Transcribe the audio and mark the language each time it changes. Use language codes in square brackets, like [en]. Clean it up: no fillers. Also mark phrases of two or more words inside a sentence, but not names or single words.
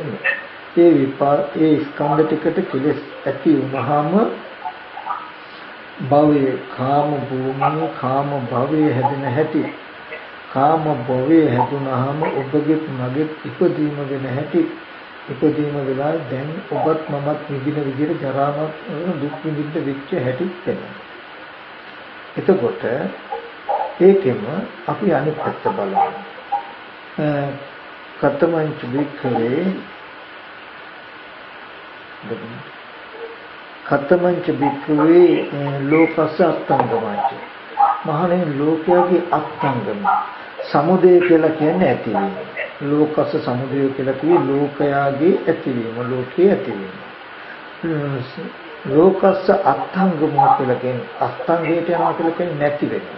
[si] ඒ ස්කන්ධ ටිකට කෙලෙස් ඇති වුනහම භවයේ කාම භූමිය කාම භවයේ හැදෙන හැටි කාම භවයේ හැදුනහම ඔබගේ මගේ ඉපදීම වෙන හැටි ඉපදීම වෙලා දැන් ඔබත් මමත් විඳින විදිහට ජරාවත් දුක් විඳින්න වෙච්ච හැටි වෙනවා. එතකොට ඒකෙම අපි අනිත් පැත්ත බලමු. [pi] කතමංච වික්ඛවේ කතමංච වික්ඛවේ ලෝකස්ස අත්ංගමයි. [si] මහණෙනි ලෝකයේ අත්ංගම සමුදය කියලා කියන්නේ ඇතිවීම. ලෝකස්ස සමුදය කියලා කිව්වේ ලෝකයාගේ ඇතිවීම, ලෝකයේ ඇතිවීම. ලෝකස්ස අත්ංගම කියලා කියන්නේ අස්තංගයට යනවා කියලා කියන්නේ නැති වෙනවා.